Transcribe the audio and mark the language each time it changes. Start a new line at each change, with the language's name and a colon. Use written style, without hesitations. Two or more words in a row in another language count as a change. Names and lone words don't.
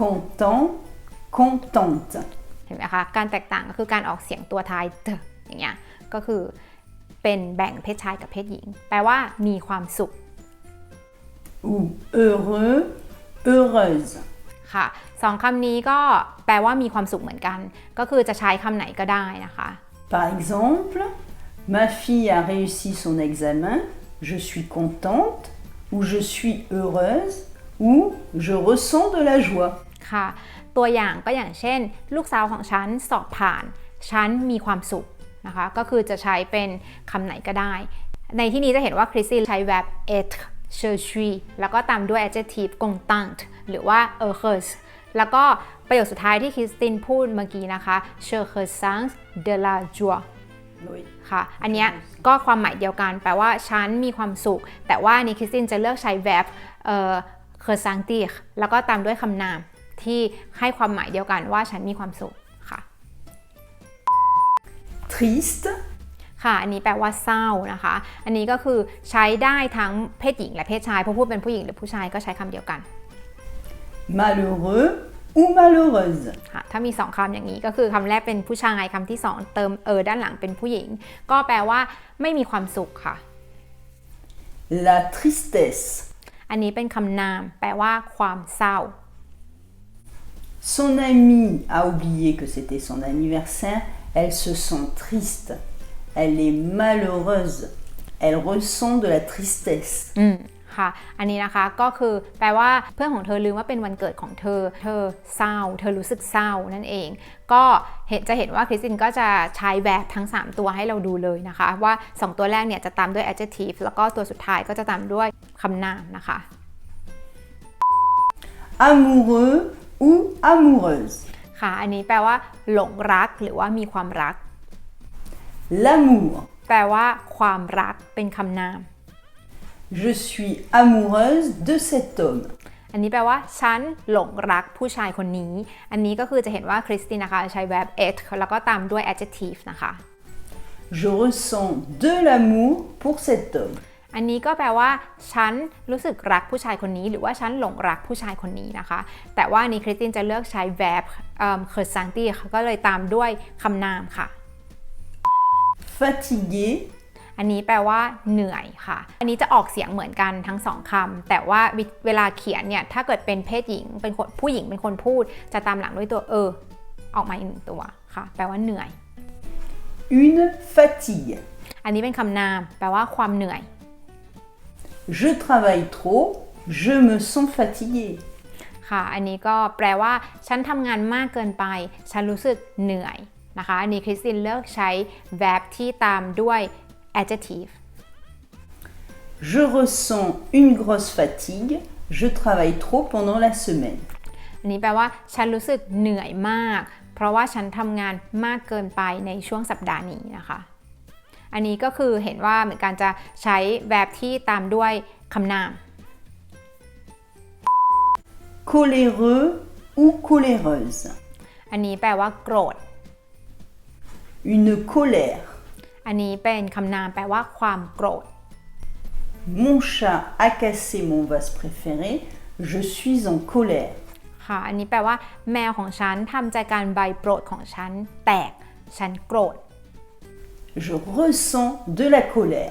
French: Content, contente.
Thai: เห็นไหมคะการแตกต่างก็คือการออกเสียงตัวท้ายอย่างเงี้ยก็คือเป็นแบ่งเพศชายกับเพศหญิงแปลว่ามีความสุข
French: Ou heureux, heureuse.
Thai: ค่ะสองคำนี้ก็แปลว่ามีความสุขเหมือนกันก็คือจะใช้คำไหนก็ได้นะคะ
French: Par exemple, ma fille a réussi son examen, je suis contente, ou je suis heureuse, ou je ressens de la joie.
Thai: ค่ะตัวอย่างก็อย่างเช่นลูกสาวของฉันสอบผ่านฉันมีความสุขนะคะก็คือจะใช้เป็น คำไหนก็ได้ในที่นี้จะเห็นว่าคริสตินใช้ verb
French: être je suis
Thai: แล้วก็ตามด้วย adjective contente หรือว่า heureuse แล้วก็ประโยคสุดท้ายที่คริสตินพูดเมื่อกี้นะคะ
French: je ressens de la joie
Thai: ค่ะอันเนี้ยก็ความหมายเดียวกันแปลว่าฉันมีความสุขแต่ว่านี่คริสตินจะเลือกใช้ verb ressentir แล้วก็ตามด้วยคำนามที่ให้ความหมายเดียวกันว่าฉันมีความสุขค่ะ
French: Triste,
Thai: ค่ะอันนี้แปลว่าเศร้านะคะอันนี้ก็คือใช้ได้ทั้งเพศหญิงและเพศชายผู้พูดเป็นผู้หญิงหรือผู้ชายก็ใช้คำเดียวกัน
French: malheureux ou malheureuse.
Thai: ค่ะถ้ามี2คำอย่างนี้ก็คือคำแรกเป็นผู้ชายคำที่2เติมด้านหลังเป็นผู้หญิงก็แปลว่าไม่มีความสุขค่ะ
French: La tristesse.
Thai: อันนี้เป็นคำนามแปลว่าความเศร้า
French: Son amie a oublié que c'était son anniversaire, elle se sent triste, elle est malheureuse, elle ressent de la tristesse.
Thai: ค่ะอันนี้นะคะก็คือแปลว่าเพื่อนของเธอลืมว่าเป็นวันเกิดของเธอเศร้าเธอรู้สึกเศร้านั่นเองก็จะเห็นว่าคริสตินก็จะใช้แบบทั้ง3ตัวให้เราดูเลยนะคะว่า2ตัวแรกเนี่ยจะตามด้วย adjective แล้วก็ตัวสุดท้ายก็จะตามด้วยคำนามนะคะ
French: Amoureux ou amoureuse.
Thai: ค่ะอันนี้แปลว่าหลงรักหรือว่ามีความรัก
French: L'amour.
Thai: แปลว่าความรักเป็นคำนาม
French: Je suis amoureuse de cet homme.
Thai: อันนี้แปลว่าฉันหลงรักผู้ชายคนนี้อันนี้ก็คือจะเห็นว่าคริสตินนะคะใช้ verb être แล้วก็ตามด้วย adjective นะคะ
French: Je ressens de l'amour pour cet homme.
Thai: อันนี้ก็แปลว่าฉันรู้สึกรักผู้ชายคนนี้หรือว่าฉันหลงรักผู้ชายคนนี้นะคะแต่ว่านี้คริสตินจะเลือกใช้ verb ressentir ก็เลยตามด้วยคำนามค่ะ
French: Fatigué,
Thai: อันนี้แปลว่าเหนื่อยค่ะอันนี้จะออกเสียงเหมือนกันทั้ง2คำแต่ว่าเวลาเขียนเนี่ยถ้าเกิดเป็นเพศหญิงเป็นผู้หญิงเป็นคนพูดจะตามหลังด้วยตัวออกมาอีก1ตัวค่ะแปลว่าเหนื่อย
French: une fatigue.
Thai: อันนี้เป็นคำนามแปลว่าความเหนื่อย
French: Je travaille trop, je me sens fatigué.
Thai: ค่ะอันนี้ก็แปลว่าฉันทำงานมากเกินไปฉันรู้สึกเหนื่อยนะคะอันนี้คริสตินเลือกใช้ verb ที่ตามด้วย adjective
French: Je ressens une grosse fatigue. Je travaille trop pendant la semaine.
Thai: อันนี้แปลว่าฉันรู้สึกเหนื่อยมากเพราะว่าฉันทำงานมากเกินไปในช่วงสัปดาห์นี้นะคะอันนี้ก็คือเห็นว่าเหมือนกันจะใช้แวร์บที่ตามด้วยคำนาม
French: Coléreux ou coléreuse.
Thai: อันนี้แปลว่าโกรธ
French: Une colère.
Thai: อันนี้เป็นคำนามแปลว่าความโกรธ
French: Mon chat a cassé mon vase préféré. Je suis en colère.
Thai: ค่ะอันนี้แปลว่าแมวของฉันทำใจกรรใบโปรดของฉันแตกฉันโกรธ
French: Je ressens de la colère.